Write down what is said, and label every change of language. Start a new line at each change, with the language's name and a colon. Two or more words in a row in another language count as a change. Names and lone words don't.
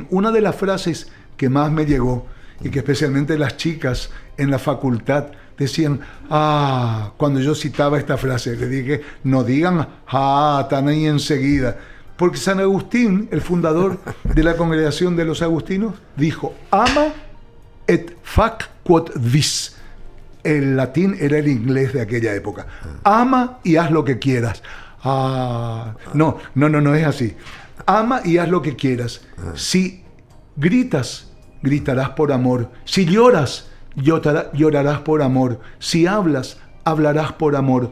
Spanish: Una de las frases que más me llegó y que especialmente las chicas en la facultad decían, cuando yo citaba esta frase, le dije, no digan, están ahí enseguida. Porque San Agustín, el fundador de la congregación de los agustinos, dijo,
Latin: ama et fac quod vis.
Spanish: El latín era el inglés de aquella época. Ama y haz lo que quieras. No es así. Ama y haz lo que quieras. Si gritas, gritarás por amor. Si lloras, llorarás por amor. Si hablas, hablarás por amor.